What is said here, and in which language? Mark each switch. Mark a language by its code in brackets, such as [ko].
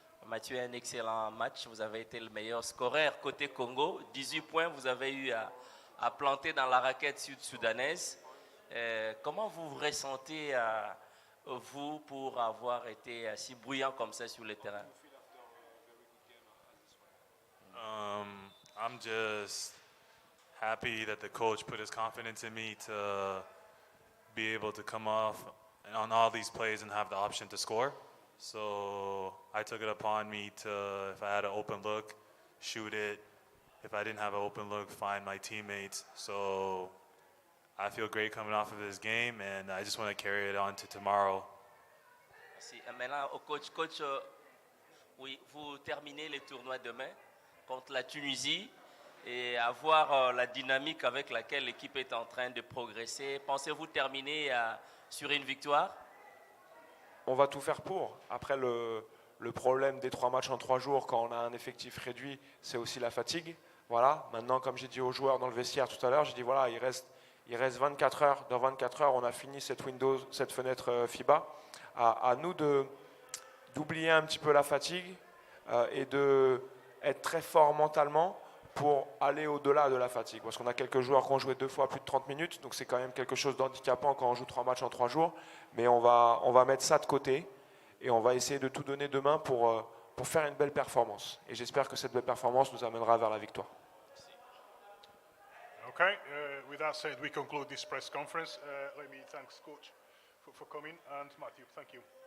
[fr] Mathieu, un excellent match. Vous avez été le meilleur scoreur côté Congo. 18 points, vous avez eu à planter dans la raquette sud-soudanaise. Comment vous vous ressentez, vous, pour avoir été si bruyant comme ça sur le terrain? [en] I'm just happy that the coach put his confidence in me to be able to come off on all these plays and have the option to score. So I took it upon me to, if I had an open look, shoot it. If I didn't have an open look, find my teammates. So I feel great coming off of this game, and I just want to carry it on to tomorrow. [fr] Merci. Maintenant, au coach, oui, vous terminez les tournois demain contre la Tunisie et avoir la dynamique avec laquelle l'équipe est en train de progresser. Pensez-vous terminer sur une victoire? On va tout faire pour. Après, le problème des 3 matchs en 3 jours, quand on a un effectif réduit, c'est aussi la fatigue. Voilà. Maintenant, comme j'ai dit aux joueurs dans le vestiaire tout à l'heure, j'ai dit voilà, il reste 24 heures. Dans 24 heures, on a fini cette fenêtre FIBA. À nous d'oublier un petit peu la fatigue et d'être très fort mentalement pour aller au-delà de la fatigue. Parce qu'on a quelques joueurs qui ont joué 2 fois plus de 30 minutes, donc c'est quand même quelque chose d'handicapant quand on joue 3 matchs en 3 jours. Mais on va mettre ça de côté et on va essayer de tout donner demain pour faire une belle performance. Et j'espère que cette belle performance nous amènera vers la victoire. [en] Okay, with that said, we conclude this press conference. Let me thank Coach for coming, and Matthew, thank you.